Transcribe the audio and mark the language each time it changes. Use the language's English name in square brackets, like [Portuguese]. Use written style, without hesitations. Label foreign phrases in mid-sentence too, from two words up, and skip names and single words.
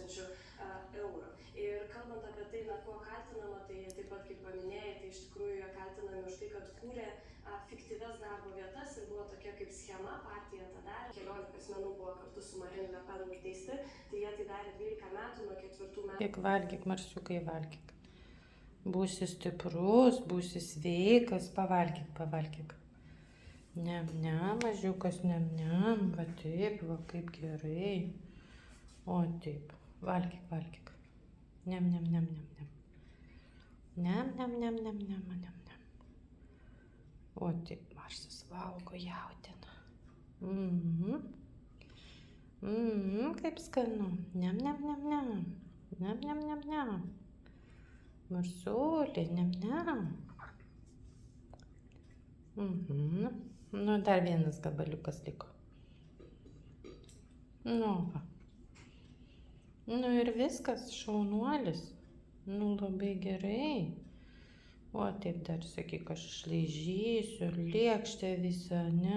[Lithuanian] Ir kalbant apie tai, kuo kaltinama, tai taip pat, kaip paminėjai, tai iš tikrųjų jie kaltinami už tai, kad kūrė fiktyvias darbo vietas ir buvo tokia kaip schema, partija tą darė. 14 asmenų buvo kartu su Marine Le Pen nuteisti, tai jie tai darė 12 metų, nuo 4 metų. Valgyk, Marsiukai, valgyk. Būsi stiprus, būsi sveikas, pavalgyk, pavalgyk. Nem, nem, mažiukas, nem, nem, va taip, va kaip gerai. O taip, valgyk, valgyk. Nem, nem, nem, nem, nem. Nem, nem, nem, nem, nem, nem, nem. O taip, Marsas valgo jautieną. Kaip skanu. Nem, nem, nem, nem. Nem, nem, nem, nem. Marsulė, nem, nem. Nu, dar vienas gabaliukas liko. Nu, va. Nu ir viskas, šaunuolis. Nu, labai gerai. O taip dar sakyk, aš išlaižysiu, lėkštę visą, ne?